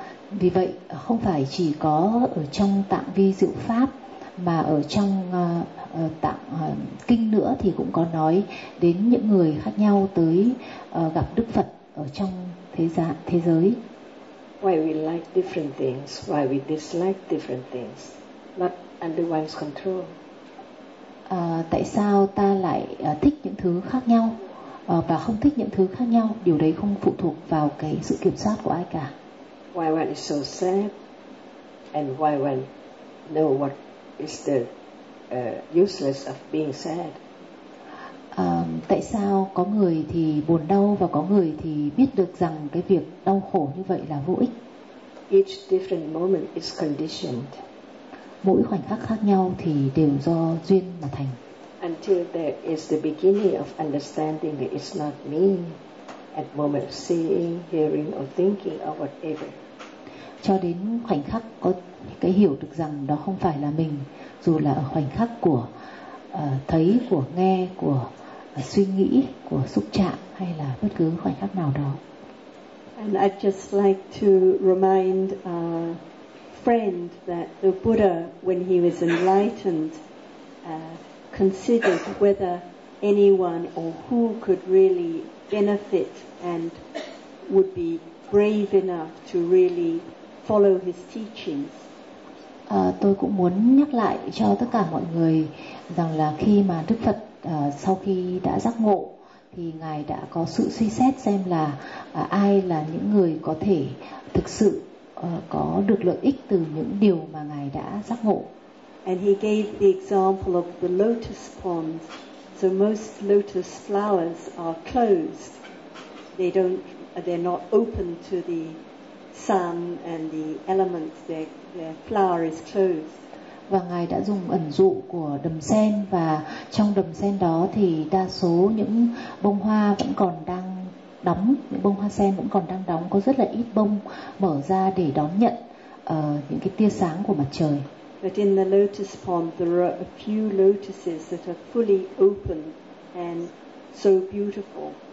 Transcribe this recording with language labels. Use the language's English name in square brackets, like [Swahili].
[Vietnamese] Vì vậy không phải chỉ có ở trong tạng vi diệu pháp, mà ở trong tạng kinh nữa thì cũng có nói đến những người khác nhau tới gặp Đức Phật ở trong thế giới. [English] Why we like different things, why we dislike different things, not under one's control. [Vietnamese] Tại sao ta lại thích những thứ khác nhau và không thích những thứ khác nhau? Điều đấy không phụ thuộc vào cái sự kiểm soát của ai cả. [English] Why one is so sad and why one know what is the useless of being sad. [Vietnamese] Tại sao có người thì buồn đau và có người thì biết được rằng cái việc đau khổ như vậy là vô ích? [English] Each different moment is conditioned. [Vietnamese] Mỗi khoảnh khắc khác nhau thì đều do duyên mà thành. [English] Until there is the beginning of understanding that it's not me at moment of seeing, hearing or thinking or whatever. [Vietnamese] Cho đến khoảnh khắc có cái hiểu được rằng đó không phải là mình, dù là ở khoảnh khắc của thấy, của nghe, của suy nghĩ, của xúc chạm hay là bất cứ khoảnh khắc nào đó. [English] And I'd just like to remind a friend that the Buddha, when he was enlightened, considered whether anyone or who could really benefit and would be brave enough to really follow his teachings. [Vietnamese] Tôi cũng muốn nhắc lại cho tất cả mọi người rằng là khi mà Đức Phật sau khi đã giác ngộ thì Ngài đã có sự suy xét xem là ai là những người có thể thực sự có được lợi ích từ những điều mà Ngài đã giác ngộ. [English] And he gave the example of the lotus pond. So most lotus flowers are closed. They're not open to the sun and the elements. Their flower is closed. [Vietnamese] Và Ngài đã dùng ẩn dụ của đầm sen, và trong đầm sen đó thì đa số những bông hoa vẫn còn đang đóng, những bông hoa sen vẫn còn đang đóng, có rất là ít bông mở ra để đón nhận những cái tia sáng của mặt trời. [English] But in the lotus pond there are a few lotuses that are fully open and so beautiful.